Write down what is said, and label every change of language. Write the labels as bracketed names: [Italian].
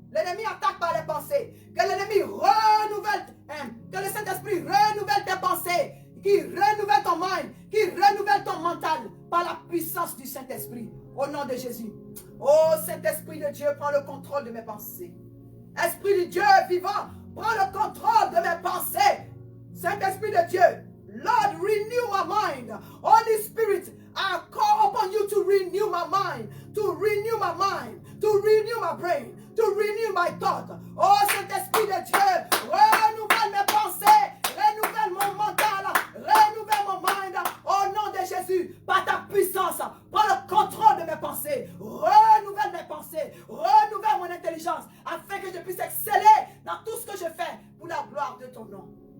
[French] L'ennemi attaque par les pensées. Que l'ennemi renouvelle, que le Saint-Esprit renouvelle tes pensées, qui renouvelle ton mind, qui renouvelle ton mental par la puissance du Saint-Esprit. Au nom de Jésus. Oh Saint-Esprit de Dieu, prends le contrôle de mes pensées. Esprit de Dieu vivant, prends le contrôle de mes pensées. Saint-Esprit de Dieu, [English] Lord, renew my mind. Holy Spirit, I call upon you to renew my mind, to renew my mind, to renew my brain, to renew my thought. [French] Oh Saint-Esprit de Dieu, renouvelle mes pensées, renouvelle mon mental, renouvelle mon mind. Au nom de Jésus, par ta puissance, prends le contrôle de mes pensées. Renouvelle mes pensées, renouvelle mon intelligence, afin que je puisse exceller dans tout ce que je fais pour la gloire de ton nom.